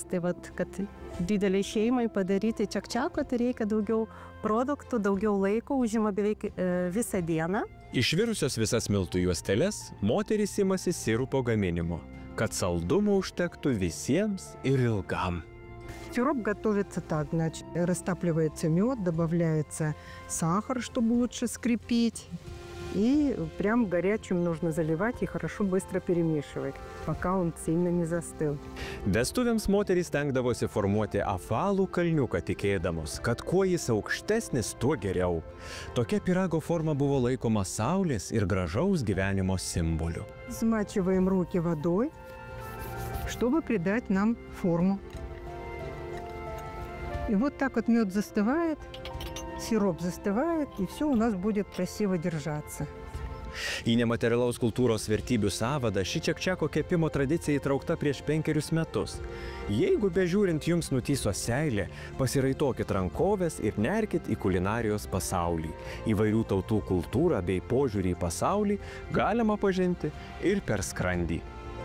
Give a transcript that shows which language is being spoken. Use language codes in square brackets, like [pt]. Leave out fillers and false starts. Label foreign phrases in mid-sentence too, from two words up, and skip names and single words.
[lt] Tai vat, kad dideliai šeimai padaryti čak-čako, tai reikia daugiau produktų, daugiau laiko, užima beveik visą dieną. Išvirusios visas miltų juosteles, moterys imasi sirupo gaminimo, kad saldumo užtektų visiems ir ilgam. [ru] Сироп готовится так, значит, растапливается мед, добавляется сахар, чтобы лучше скрепить. И прям горячим нужно заливать и хорошо быстро перемешивать, пока он сильно не застыл. [lt] Vestuvėms moterys stengdavosi formuoti apvalų kalniuką, tikėdamos, kad kuo jis aukštesnis, tuo geriau. Tokia pyrago forma buvo laikoma saulės ir gražaus gyvenimo simboliu. [ru] Смачиваем руки водой, чтобы придать нам форму. И вот так вот мед застывает, сироп застывает, и все у нас будет красиво держаться. [lt] Į nematerialaus kultūros vertybių sąvadą ši čakčiako kepimo tradicija įtraukta prieš 5 metus. Jeigu bežiūrint jums nutyso seilė, pasiraitokit rankovės ir nerkit į kulinarijos pasaulį. Įvairių tautų kultūrą bei požiūrį į pasaulį galima pažinti ir per skrandį.